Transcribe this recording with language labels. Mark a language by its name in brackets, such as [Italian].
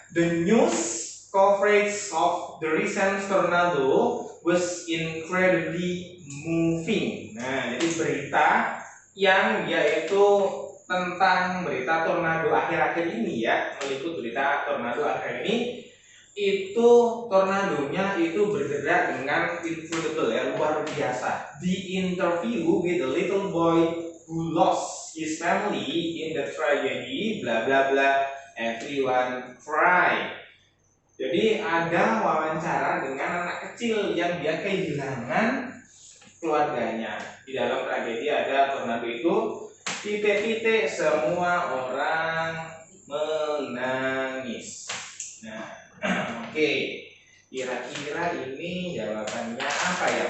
[English] The news coverage of the recent tornado was incredibly moving. [Indonesian] Nah, jadi berita yang yaitu tentang berita tornado akhir-akhir ini ya, meliput berita tornado akhir ini, itu tornadonya itu bergerak dengan incredible ya, luar biasa. [English] The interview with the little boy who lost his family in the tragedy, bla bla bla, everyone cry. [Indonesian] Jadi ada wawancara dengan anak kecil yang dia kehilangan keluarganya di dalam tragedi ada tornado itu. titik-titik semua orang menangis. Nah, oke. Kira-kira ini jawabannya apa ya?